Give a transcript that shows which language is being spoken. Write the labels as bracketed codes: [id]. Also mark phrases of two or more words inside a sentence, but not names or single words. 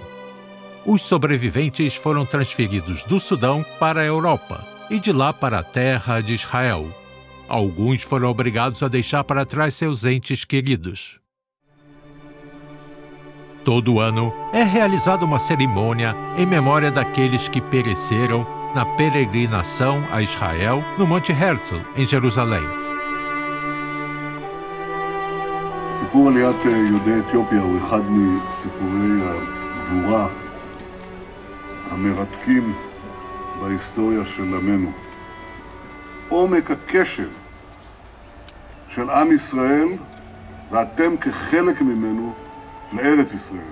[pt] Os sobreviventes foram transferidos do Sudão para a Europa e de lá para a terra de Israel. Alguns foram obrigados a deixar para trás seus entes queridos. Todo ano é realizada uma cerimônia em memória daqueles que pereceram na peregrinação a Israel no Monte Herzl, em Jerusalém. [he] סיפור עליית יהודי אתיופיה הוא אחד מסיפורי הגבורה המרתקים בהיסטוריה של עמנו. עומק הקשר של עם ישראל ואתם כחלק ממנו לארץ ישראל.